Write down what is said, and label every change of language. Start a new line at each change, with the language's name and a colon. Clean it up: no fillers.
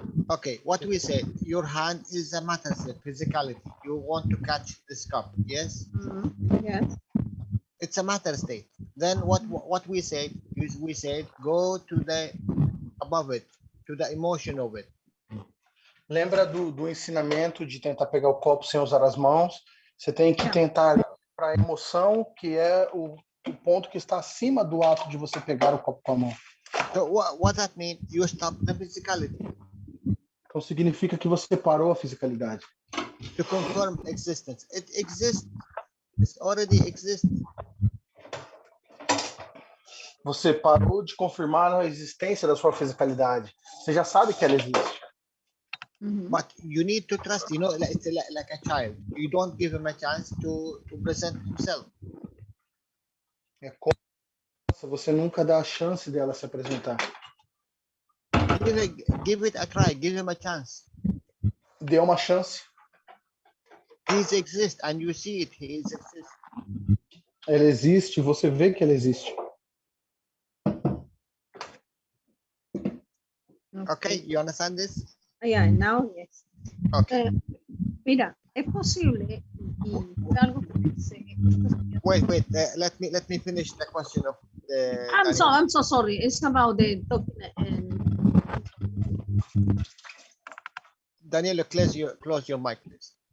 English: Okay, what we said, your hand is a matter state, physicality. You want to catch this cup, yes? Yes. It's a matter state. Then what we said is we said go to the above it, to the emotion of it.
Portuguese: Lembra do ensinamento de tentar pegar o copo sem usar as mãos? Você tem que tentar para a emoção, que é o ponto que está acima do ato de você pegar o copo com a mão.
English: So what that means, you stop the physicality.
Portuguese: Então significa que você parou a fisicalidade.
English: To confirm existence. It exists. It already exists.
Portuguese: Você parou de confirmar a existência da sua fisicalidade. Você já sabe que ela existe.
English: But you need to trust, you know, it's like a child. You don't give him a chance to present himself.
Portuguese: É como você nunca dá a chance dela se apresentar.
English: Give it a try, give him a chance.
Portuguese: Dê uma chance.
English: He exists and you see it. He exists.
Portuguese: Ele existe, você vê que ele existe.
English: Okay, you understand this? Yeah, now yes. Okay.
Spanish: Mira, es posible y fue algo que pensé.
English: Wait. Let me finish the question of the. I'm so sorry. It's about the document. Daniel, close your mic, please.